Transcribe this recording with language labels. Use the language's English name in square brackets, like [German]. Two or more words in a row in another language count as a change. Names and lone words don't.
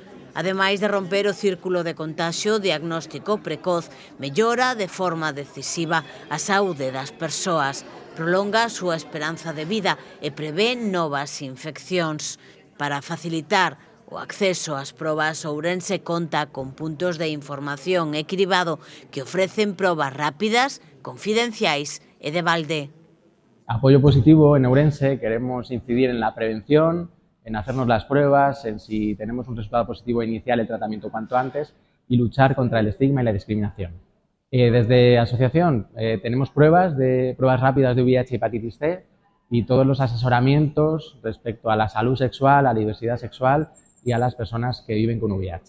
[Galician] Ademais de romper o círculo de contagio, o diagnóstico precoz mellora de forma decisiva a saúde das persoas, prolonga a súa esperanza de vida e prevé novas infeccións. Para facilitar o acceso ás probas, Ourense conta con puntos de información e cribado que ofrecen probas rápidas, confidenciais e de balde. [Spanish] Apoyo positivo en Ourense, queremos incidir en la prevención, en hacernos las pruebas, en si tenemos un resultado positivo inicial el tratamiento cuanto antes y luchar contra el estigma y la discriminación. Desde asociación tenemos pruebas rápidas de VIH y hepatitis C y todos los asesoramientos respecto a la salud sexual, a la diversidad sexual y a las personas que viven con VIH.